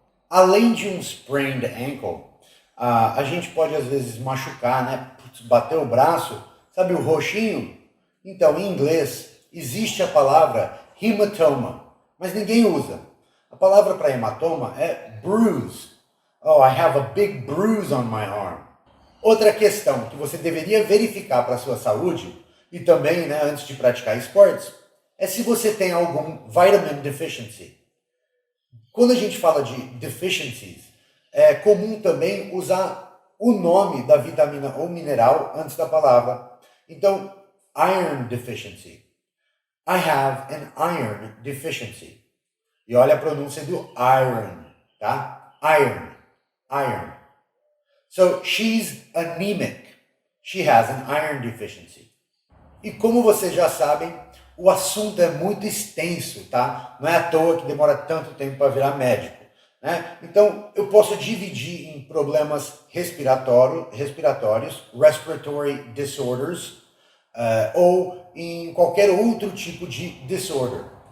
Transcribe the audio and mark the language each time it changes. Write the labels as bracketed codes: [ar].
[pt] Além de um sprained ankle, a gente pode às vezes machucar, né? Bater o braço, sabe o roxinho? Então, em inglês, existe a palavra hematoma, mas ninguém usa. A palavra para hematoma é bruise. [en] Oh, I have a big bruise on my arm. [pt] Outra questão que você deveria verificar para a sua saúde, e também, né, antes de praticar esportes, é se você tem algum vitamin deficiency. Quando a gente fala de deficiencies, é comum também usar o nome da vitamina ou mineral antes da palavra. [en] Então, iron deficiency. I have an iron deficiency. [pt] E olha a pronúncia do iron, tá? [en] Iron, iron. So, she's anemic. She has an iron deficiency. [pt] E como vocês já sabem, o assunto é muito extenso, tá? Não é à toa que demora tanto tempo para virar médico, né? Então, eu posso dividir em problemas respiratórios, [en] respiratory disorders, [pt] ou em qualquer outro tipo de disorder.